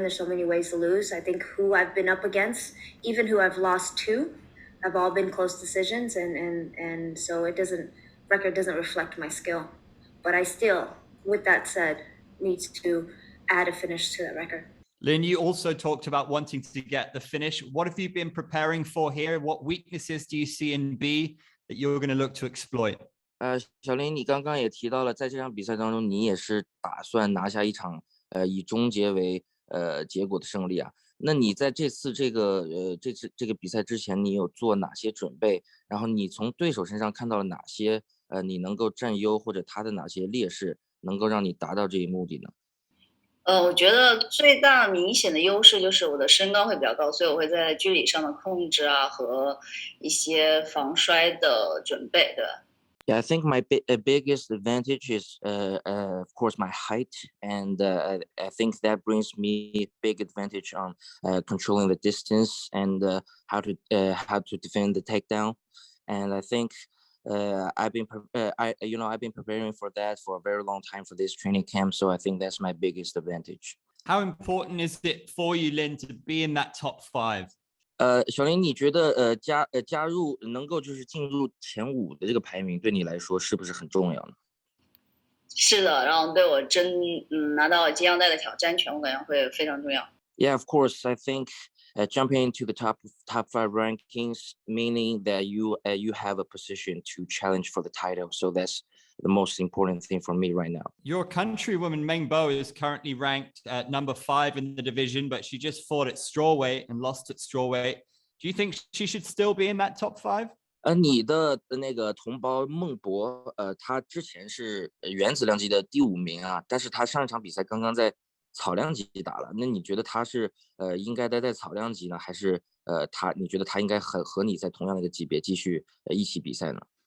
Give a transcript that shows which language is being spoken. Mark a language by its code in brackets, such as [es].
[en] There's so many ways to lose. I think who I've been up against, even who I've lost to, have all been close decisions, and so record doesn't reflect my skill, but I still, with that said, needs to add a finish to that record. Lynn, you also talked about wanting to get the finish. What have you been preparing for here? What weaknesses do you see in B that you're going to look to exploit? [zh] 小林，你刚刚也提到了，在这场比赛当中，你也是打算拿下一场以终结为结果的胜利啊。那你在这次这个比赛之前，你有做哪些准备？然后你从对手身上看到了哪些你能够占优或者他的哪些劣势，能够让你达到这一目的呢？我觉得最大明显的优势就是我的身高会比较高，所以我会在距离上的控制啊和一些防摔的准备，对吧？ [en] Yeah, I think my biggest advantage is, of course, my height, and I think that brings me big advantage on controlling the distance and how to defend the takedown. And I think I've been I've been preparing for that for a very long time for this training camp. So I think that's my biggest advantage. How important is it for you, Lynn, to be in that top 5? [zh] 小林，你觉得加入能够就是进入前5的这个排名，对你来说是不是很重要呢？是的，然后对我拿到金腰带的挑战权，我感觉会非常重要。 [en] Yeah, of course. I think jumping into the top 5 rankings, meaning that you have a position to challenge for the title. So that's the most important thing for me right now. Your countrywoman Meng Bo is currently ranked at number 5 in the division, but she just fought at strawweight and lost at strawweight. Do you think she should still be in that top 5? [zh] 你的那个同胞孟博，他之前是原子量级的第5名啊，但是他上一场比赛刚刚在草量级打了。那你觉得他是应该待在草量级呢，还是你觉得他应该和你在同样的一个级别继续一起比赛呢？